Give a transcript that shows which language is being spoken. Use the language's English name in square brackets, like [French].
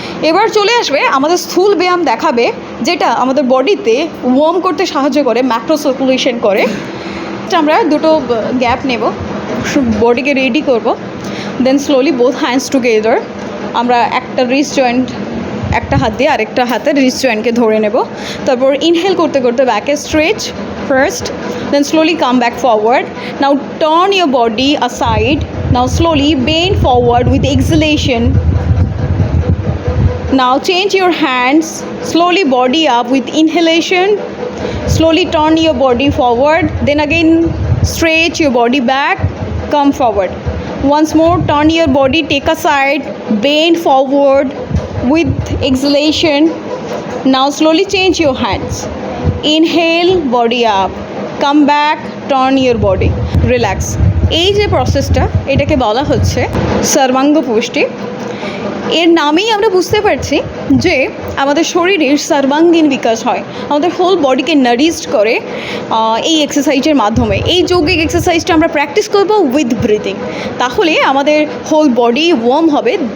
[Bangla] এবার চলে আসবে আমাদের স্থূল ব্যায়াম দেখাবে, যেটা আমাদের বডিতে ওয়ার্ম করতে সাহায্য করে, ম্যাক্রো সার্কুলেশন করে। আমরা দুটো গ্যাপ নেব, বডিকে রেডি করব। [English] then slowly both hands together [Bangla] আমরা একটা রিস্ট জয়েন্ট, একটা হাত দিয়ে আরেকটা হাতের রিস্ট জয়েন্টকে ধরে নেব। তারপর ইনহেল করতে করতে ব্যাকে stretch first, [English] Then slowly come back forward. Now turn your body aside. Now slowly bend forward with exhalation. Now change your hands, slowly body up with inhalation. Slowly turn your body forward, then again stretch your body back, come forward. Once more turn your body, take a side, bend forward with exhalation. Now slowly change your hands. Inhale, body up, come back, turn your body, relax. [Bangla] এই যে প্রসেসটা, এটাকে বলা হচ্ছে সর্বাঙ্গ পুষ্টি। এর নামেই আমরা বুঝতে পারছি যে আমাদের শরীরের সর্বাঙ্গীন বিকাশ হয়, আমাদের হোল বডিকে নারিশড করে এই এক্সারসাইজের মাধ্যমে। এই যৌগিক এক্সারসাইজটা আমরা প্র্যাকটিস করব উইথ ব্রিদিং, তাহলে আমাদের হোল বডি ওয়ার্ম হবে।